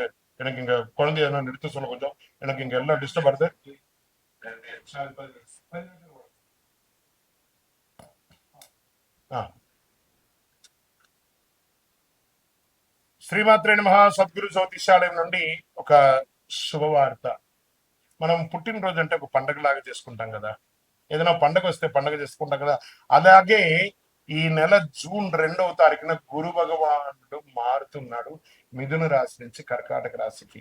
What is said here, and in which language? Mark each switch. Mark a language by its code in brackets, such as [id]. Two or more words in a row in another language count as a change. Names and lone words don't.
[ta] எனக்கு இங்க குழந்தை எதனா நிறுத்த சொல்ல கொஞ்சம். எனக்கு இங்க எல்லாம் டிஸ்டர்ப் ஆகுது. [te] శ్రీమాత్రే నమః. సద్గురు జ్యోతిషాలయం నుండి ఒక శుభవార్త. మనం పుట్టినరోజు అంటే ఒక పండగలాగా చేసుకుంటాం కదా, ఏదైనా పండగ వస్తే పండగ చేసుకుంటాం కదా, అలాగే ఈ నెల జూన్ 2వ తారీఖున గురు భగవానుడు మారుతున్నాడు మిథున రాశి నుంచి కర్కాటక రాశికి.